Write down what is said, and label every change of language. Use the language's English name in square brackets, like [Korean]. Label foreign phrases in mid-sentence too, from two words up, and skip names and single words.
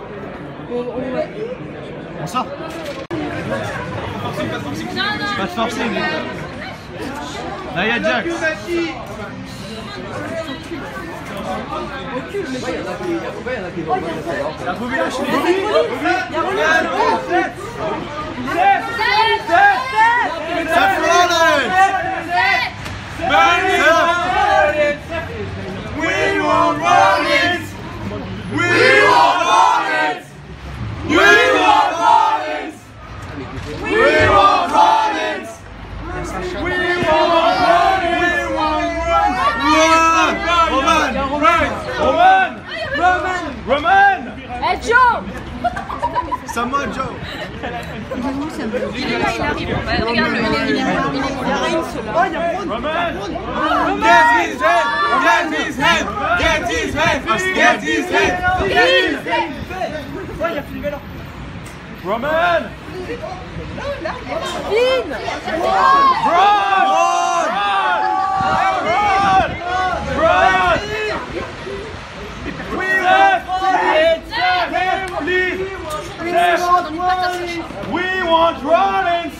[French] On sort. Pas de forcing. Là, il y a Jax. La Bobby Lashley. Seth Rollins. [English] We want Rollins. We want Rollins. We want Rollins. We want Rollins. We want Roman. Roman. Hey Joe! Samoa Joe. [French] Il est là, il arrive. Regarde-le, il est là. Il y a Reigns là. Oh, il y a Braun. Roman. [English] Get his head. Get his head. Get his head. Get his head. [French] Oh, il y a Finn Balor. Roman. Finn! [English] We want Rollins!